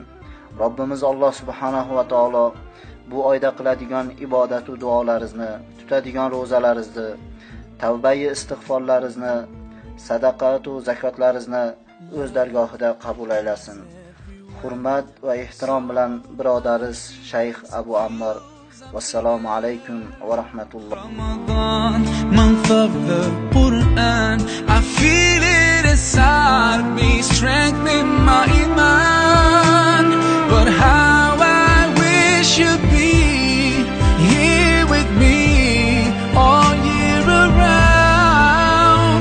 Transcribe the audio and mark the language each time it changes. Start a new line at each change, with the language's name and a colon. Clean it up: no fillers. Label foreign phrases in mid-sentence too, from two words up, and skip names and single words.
Uzbek: Robbimiz Alloh
Arabic: سبحانه وتعالى
Uzbek: bu oyda qiladigan ibodat va duolaringizni, tutadigan ro'zalaringizni, tavba-i istig'forlaringizni, sadaqat va zakotlaringizni o'z dargohida qabul aylasin. Hurmat va ehtirom bilan birodaringiz Shayx Abu Ammar. Wassalomu alaykum va rahmatulloh.
English: Ramadan, month of the Quran, I feel it inside me, strengthening my iman. But how I wish you'd be here with me all year around.